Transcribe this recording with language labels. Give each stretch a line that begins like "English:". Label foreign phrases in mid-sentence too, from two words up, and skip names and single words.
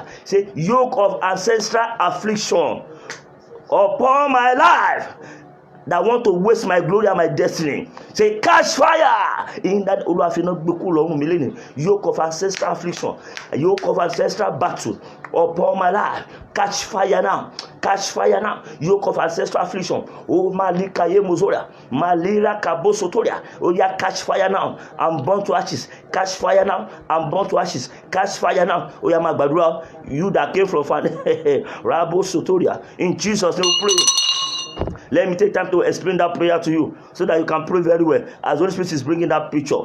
English: Say yoke of ancestral affliction upon my life that want to waste my glory and my destiny. Say catch fire in that yoke of ancestral affliction, yoke of ancestral battle upon my life. Catch fire now. Catch fire now. Yoke of ancestral affliction. Oh malika ye mozora. Malira kabosotoria. Oh yeah, catch fire now. I'm born to ashes. Catch fire now. I'm born to ashes. Catch fire now. Oh yeah, magbadura. You that came from Rabo Sotoria. In Jesus' name we pray. Let me take time to explain that prayer to you so that you can pray very well as Holy Spirit is bringing that picture.